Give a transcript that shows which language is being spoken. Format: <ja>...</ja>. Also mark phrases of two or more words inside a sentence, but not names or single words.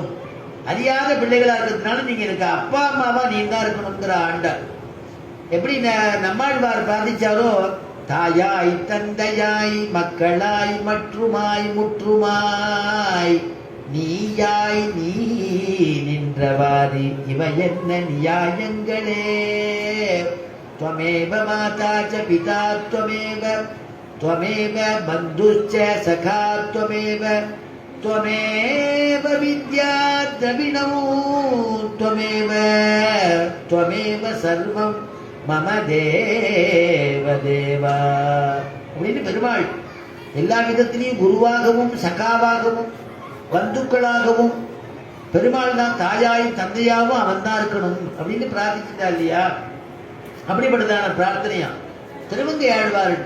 <ta>அறியாத பிள்ளைகளா இருக்கிறதுனால நீங்க எனக்கு அப்பா அம்மாவா நீ தான் இருக்கணுங்கிற ஆண்டாள். எப்படி நம்மாழ்வார் பிரார்த்திச்சாரோ, தாயாய் தந்தையாய் மக்களாய் மற்றுமாய் முற்றுமாய் நீயாய் நீ நின்றவாதி இவை என்ன நியாயங்களே.</ta> <sa>त्वमेव माता च पिता त्वमेव त्वमेव बन्धुश्च सखा त्वमेव त्वमेव विद्या द्रविणौ त्वमेव त्वमेव सर्वं मम देव देवा.</sa> <ta>அப்படின்னு பெருமாள் எல்லா விதத்திலையும் குருவாகவும் சகாவாகவும் பந்துக்களாகவும் பெருமாள் தான் தாயாயும் தந்தையாகவும் அவன் தான் இருக்கணும் அப்படின்னு பிரார்த்திச்சுட்டா இல்லையா? அப்படிப்பட்டதான பிரார்த்தனையா திருமங்கை ஆழ்வார்கிட்ட.</ta>